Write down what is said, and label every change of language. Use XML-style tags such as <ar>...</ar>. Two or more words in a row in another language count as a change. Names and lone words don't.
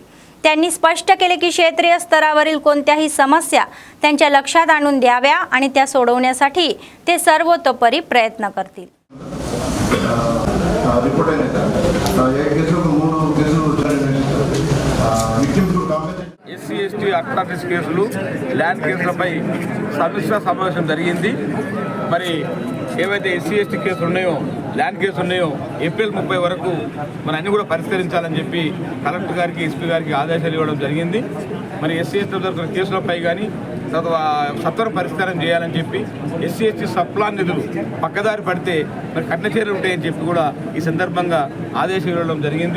<mr>त्यांनी स्पष्ट केले की क्षेत्रीय स्तरावरील कोणत्याही समस्या त्यांच्या लक्षात आणून द्याव्या आणि त्या सोडवण्यासाठी ते सर्वतोपरी प्रयत्न करतील।</mr> <en>SC ST atrocities cases land</en> <te>కేసులపై సమీక్ష సమావేశం జరిగింది। మరి ఏవైతే</te> <en>SC ST cases</en> <te>ఉన్నాయో,</te> <en>land cases</en> <te>ఉన్నాయో ఏప్రిల్ 30 వరకు మరి అన్ని కూడా పరిష్కరించాలని చెప్పి కలెక్టర్ గారికి, SP గారికి ఆదేశాలు ఇవ్వడం జరిగింది। మరి</te> <en>SC ST</en> <te>దొరికిన కేసులపై కానీ సత్వర పరిష్కారం చేయాలని చెప్పి</te> <en>SC ST subplan</en> <te>నిధులు పక్కదారి పడితే మరి కఠిన చర్యలు ఉంటాయని చెప్పి కూడా ఈ సందర్భంగా ఆదేశాలు ఇవ్వడం జరిగింది।</te>